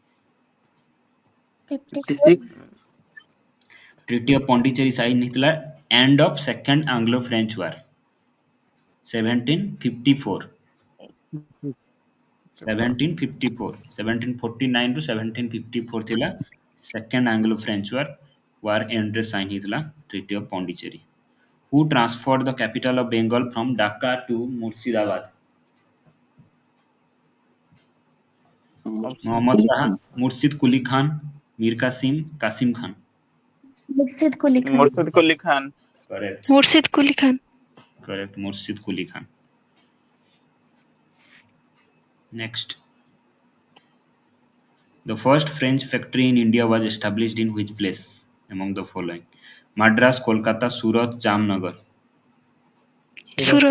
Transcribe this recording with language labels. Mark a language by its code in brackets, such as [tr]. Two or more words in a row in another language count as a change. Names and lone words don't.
[en] 54. Treaty of Pondicherry साइन ହେଇଥିଲା end of second Anglo-French war 1754 1754 1749 ରୁ 1754 ଥିଲା second Anglo-French war end ରେ ସାइन ହେଇଥିଲା Treaty of Pondicherry. Who transferred the capital of Bengal from Dhaka to Murshidabad? Muhammad Shah, Murshid Quli Khan, Mir Qasim, Qasim Khan. मुर्शिद कुली खान. मुर्शिद कुली खान. Correct. मुर्शिद कुली खान. Correct. Murshid Quli Khan. Next. The first French factory in India was established in which place among the following? Madras, Kolkata, Surat, Jamnagar. सूरत.